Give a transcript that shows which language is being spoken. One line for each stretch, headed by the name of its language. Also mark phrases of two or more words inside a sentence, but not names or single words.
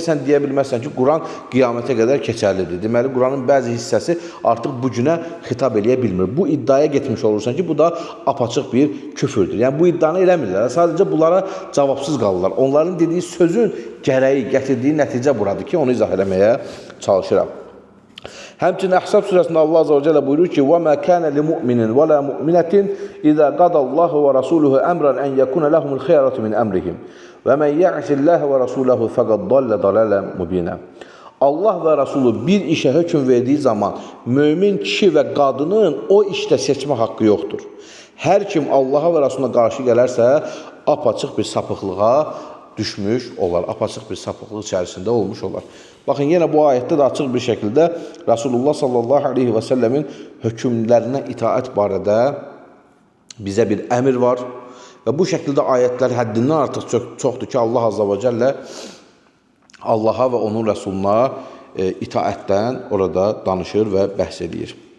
Azerbaijani: Sən deyə bilməzsən ki, Quran qiyamətə qədər keçərlidir. Deməli, Quranın bəzi hissəsi artıq bu günə xitab eləyə bilmir. Bu iddiaya getmiş olursan ki, bu da apaçıq bir küfürdür. Yəni, bu iddianı eləmirlər. Sadəcə bunlara cavabsız qalırlar. Onların dediyi sözün gərəyi, gətirdiyi nəticə buradır ki, onu izah eləməyə çalışıram. Həmçinin Əhzab surəsində Allah Azza və Cəllə buyurur ki,
Arabic: وَمَا كَانَ لِمُؤْمِنٍ وَلَا مُؤْمِنَةٍ إِذَا قَضَى اللَّهُ وَرَسُولُهُ أَمْرًا أَنْ يَكُونَ لَهُمُ الْخِيَرَةُ مِنْ أَمْرِهِمْ وَمَنْ يَعْصِ اللَّهَ وَرَسُولَهُ فَقَدْ ضَلَّ ضَلَالًا مُبِينًا.
Azerbaijani: Allah və Rasulü bir işə hökm verdiyi zaman mömin kişi və qadının o işdə seçmə haqqı yoxdur. Hər kim Allaha və Rasuluna qarşı gələrsə, apaçıq bir sapıqlığa düşmüş olar, apaçıq bir sapıqlıq içərisində olmuş olar. Baxın, yenə bu ayətdə də açıq bir şəkildə Rasulullah
Arabic: صلى الله عليه وسلم
Azerbaijani: hökmlərinə itaət barədə bizə bir əmr var və bu şəkildə ayətlər həddindən artıq çoxdur ki, Allah Azza və Cəllə Allaha və onun Rəsuluna itaətdən orada danışır və bəhs edir.